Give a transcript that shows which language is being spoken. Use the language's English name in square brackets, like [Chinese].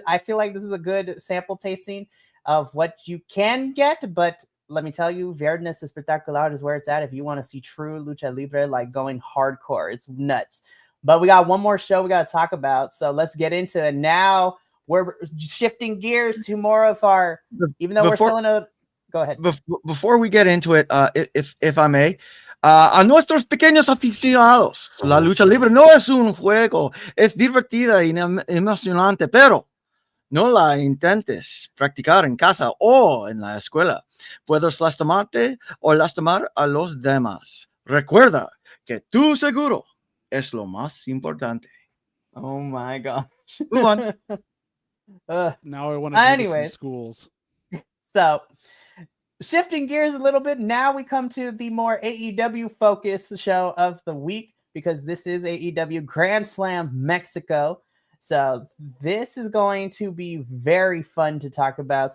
[English] I feel like this is a good sample tasting of what you can get, but let me tell you, Viernes Espectacular is where it's at if you want to see true lucha libre, like going hardcore. It's nuts. But we got one more show we got to talk about, so let's get into it. Now we're shifting gears to more of our, even though we're still in a, go ahead. Before we get into it, if I may, [Spanish] a nuestros pequeños aficionados, la lucha libre no es un juego, es divertida y emocionante, pero no la intentes practicar en casa o en la escuela. Puedes lastimarte o lastimar a los demás. Recuerda que tu seguro es lo más importante. [English] Oh my gosh. Move on. Now I want to do this in schools. So, shifting gears a little bit, now we come to the more AEW focused show of the week, because this is AEW Grand Slam Mexico. So this is going to be very fun to talk about.